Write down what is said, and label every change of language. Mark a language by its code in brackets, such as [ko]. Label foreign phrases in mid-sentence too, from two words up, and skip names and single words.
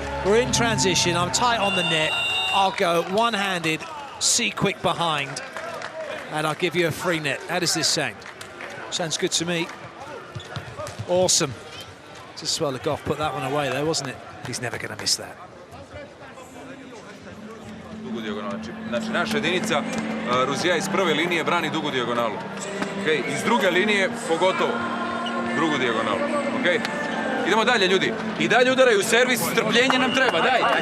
[en] We're in transition. I'm tight on the net. I'll go one-handed, see quick behind, and I'll give you a free net. How does this sound? Sounds good to me. Awesome. Just well, Legov put that one away there, wasn't it? He's never going to miss that. [hr] Znači, naša jedinica Rusija iz prve linije brani dugu dijagonalu. [en] Okay? [hr] Iz druge linije pogotovo drugu dijagonalu. Okay? Idemo dalje, ljudi. I dalje udaraju servis, strpljenje nam treba. Daj!